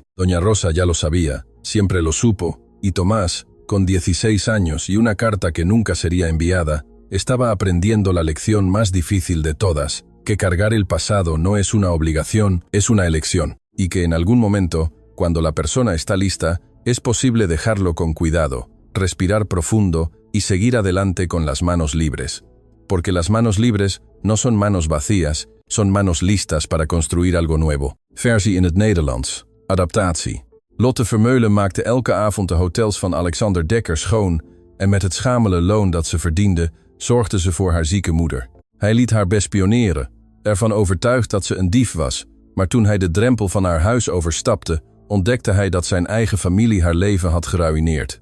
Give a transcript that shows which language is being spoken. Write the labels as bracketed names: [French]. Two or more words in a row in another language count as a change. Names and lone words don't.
[Spanish] Doña Rosa ya lo sabía, siempre lo supo, y Tomás, con 16 años y una carta que nunca sería enviada, estaba aprendiendo la lección más difícil de todas, que cargar el pasado no es una obligación, es una elección, y que en algún momento, cuando la persona está lista, es posible dejarlo con cuidado, respirar profundo y seguir adelante con las manos libres. Porque las manos libres no son manos vacías, son manos listas para construir algo nuevo. [Dutch] Versie in het Nederlands. Adaptatie. Lotte Vermeulen maakte elke avond de hotels van Alexander Dekker schoon en met het schamele loon dat ze verdiende, zorgde ze voor haar zieke moeder. Hij liet haar bespioneren, ervan overtuigd dat ze een dief was, maar toen hij de drempel van haar huis overstapte, ontdekte hij dat zijn eigen familie haar leven had geruïneerd.